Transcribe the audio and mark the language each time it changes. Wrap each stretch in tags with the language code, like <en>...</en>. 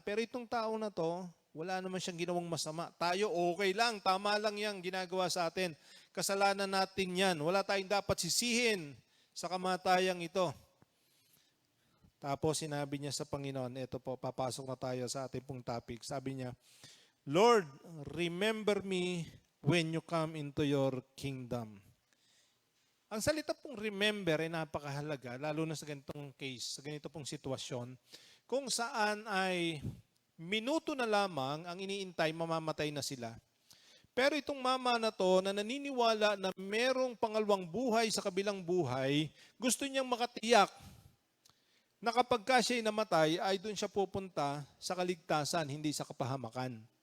<tl>Pero itong tao na to, wala naman siyang ginawang masama. Tayo okay lang, tama lang yang ginagawa sa atin. Kasalanan natin yan. Wala tayong dapat sisihin sa kamatayang ito. Tapos sinabi niya sa Panginoon, ito po, papasok na tayo sa ating pong topic. Sabi niya,</tl> <en>"Lord, remember me when you come into your kingdom."</en> <tl>Ang salita pong remember ay napakahalaga, lalo na sa ganitong case, sa ganito pong sitwasyon, kung saan ay minuto na lamang ang iniintay, mamamatay na sila. Pero itong mama na to, na naniniwala na merong pangalawang buhay sa kabilang buhay, gusto niyang makatiyak na kapag ka siya'y namatay, ay doon siya pupunta sa kaligtasan, hindi sa kapahamakan.</tl>